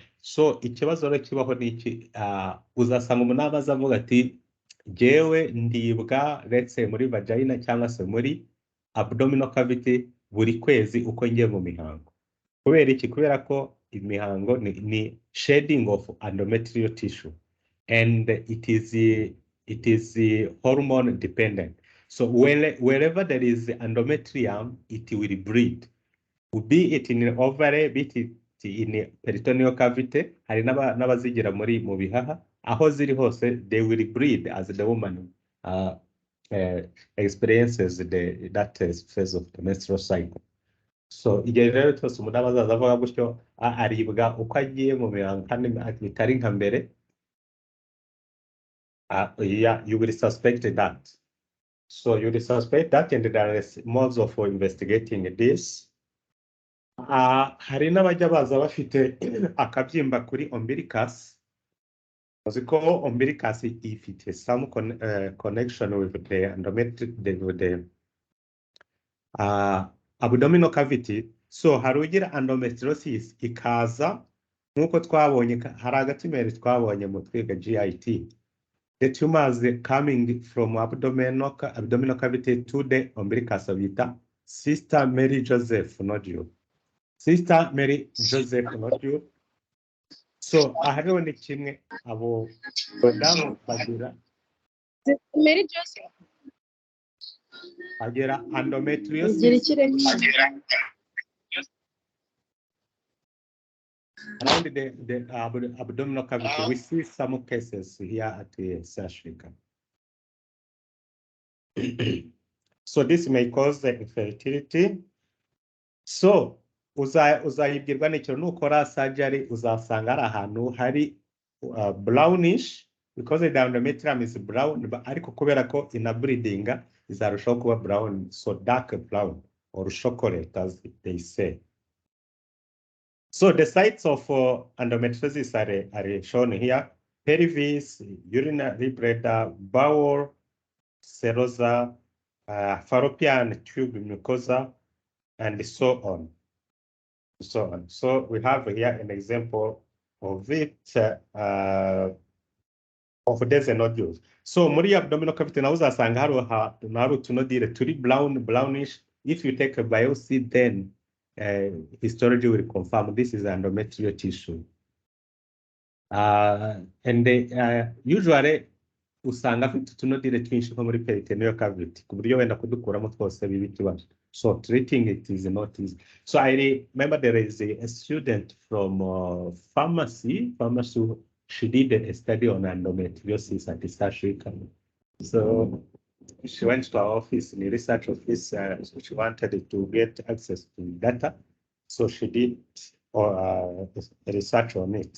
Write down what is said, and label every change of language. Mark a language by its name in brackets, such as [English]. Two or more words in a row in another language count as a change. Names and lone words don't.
[Kinyarwanda] So ikibazo rero kibaho niki, uzasanga umuntu abaza avuga ati jewe ndibwa [English] let's say [Kinyarwanda] muri vagina cyangwa se muri [English] abdominal cavity [Kinyarwanda] buri kwezi uko ngiye mu mihango. Kubera iki? Kubera ko imihango ni [English] shedding of endometrial tissue, and it is hormone dependent. So wherever there is endometrium, it will bleed. Be it in ovary, be it in peritoneal cavity, [Kinyarwanda] hari n'abazigira muri mu bihaha, aho ziri hose [English] they will bleed as the woman experiences that phase of the menstrual cycle. [Kinyarwanda] So igihe rero cyose umuntu abazaza avuga gutyo aribwa uko agiye mu mihango kandi bitari nka mbere, [English] yeah, you will suspect that. So you will suspect that, and there is modes of investigating this. [Kinyarwanda] Hari n'abajya baza bafite akabyimba kuri umbilicus. Uzi ko umbilicus ifite [English] some connection with the endometrium, with the abdominal cavity. [Kinyarwanda] So hari ugira endometriosis ikaza nkuko twabonye, hari agatimeri twabonye mu twiga GIT. [English] The tumors coming from abdominal cavity to the umbilicus bita Sister Mary Joseph nodule. Sister Mary Joseph nodule. [Kinyarwanda] So ahariho ni kimwe abo badamu bagira Mary Joseph. [English] bagira endometriosis around the abdominal cavity. We see some cases here at the Africa. So this may cause the infertility. [Kinyarwanda] So uzayibwirwa n'icyo nukora surgery uzasanga ari ahantu hari brownish, [English] because the endometrium is brown, [Kinyarwanda] ariko kubera ko ina bleeding izarushaho kuba brown, [English] so dark brown or chocolate as they say. So the sites of endometriosis are shown here: pelvis, urinary bladder, bowel, serosa, fallopian tube mucosa, and so on. So we have here an example of it, of these nodules. [Kinyarwanda] So muri [English] abdominal cavity [Kinyarwanda] na uzasanga hari utunodile turi brownish. [English] If you take a biopsy, then histology will confirm this is endometrial tissue. [Kinyarwanda] And usually usanga afite utunodile twinshi nko muri [English] peritoneal cavity [Kinyarwanda] ku buryo wenda kudukuramo twose biba ikibazo. [English] So treating it is not easy. So I remember there is a student from pharmacy. She did a study on endometriosis at the Africa. So she went to our office, in the research office. So she wanted to get access to data. So she did research on it.